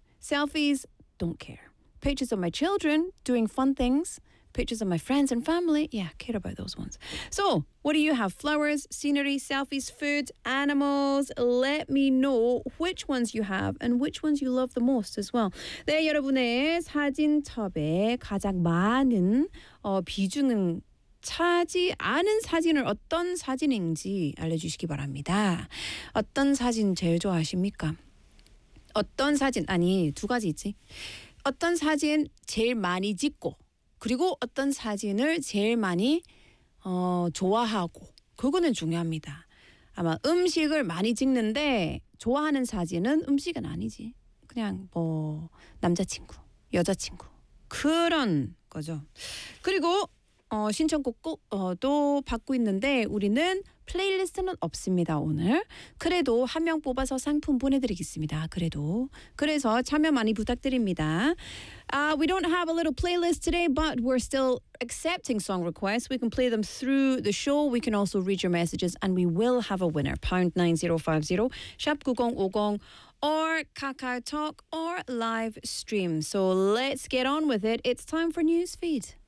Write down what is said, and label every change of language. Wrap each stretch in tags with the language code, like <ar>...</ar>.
<en>Selfies, don't care. Pictures of my children doing fun things. Pictures of my friends and family, yeah, care about those ones. So, what do you have? Flowers, scenery, selfies, food, animals? Let me know which ones you have and which ones you love the most as well.</en> <ko>네, 여러분의 사진첩에 가장 많은 비중은 차지 않은 사진을 어떤 사진인지 알려주시기 바랍니다. 어떤 사진 제일 좋아하십니까? 어떤 사진, 아니, 두 가지 있지. 어떤 사진 제일 많이 찍고 그리고 어떤 사진을 제일 많이 좋아하고 그거는 중요합니다. 아마 음식을 많이 찍는데 좋아하는 사진은 음식은 아니지. 그냥 뭐 남자친구, 여자친구 그런 거죠. 그리고 신청곡도 받고 있는데 우리는 플레이리스트는 없습니다, 오늘. 그래도 한 명 뽑아서 상품 보내드리겠습니다, 그래도. 그래서 참여 많이 부탁드립니다.</ko> <en>We don't have a little playlist today, but we're still accepting song requests. We can play them through the show. We can also read your messages, and we will have a winner. #9050, #9050, or KakaoTalk, or live stream. So let's get on with it. It's time for Newsfeed.</en>